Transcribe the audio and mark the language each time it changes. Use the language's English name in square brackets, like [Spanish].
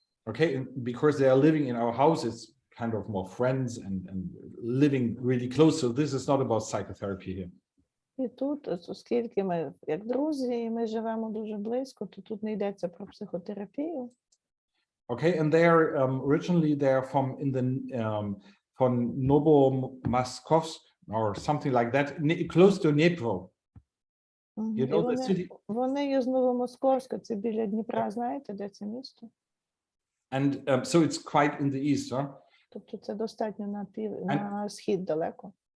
[English] Okay, and because they are living in our house, it's kind of more friends and living really close. So this is not about psychotherapy here. [Ukrainian] І тут, оскільки ми як друзі, і ми живемо дуже близько, то тут не йдеться про психотерапію. [English] Okay, and they are originally they are from from Novomaskovsk or something like that, close to Dnipro. You know the city. [Ukrainian] Вони є з Новомосковська, це біля Дніпра, знаєте, де це місто? [English] And so it's quite in the east, huh? [Ukrainian] Тобто це достатньо на схід далеко.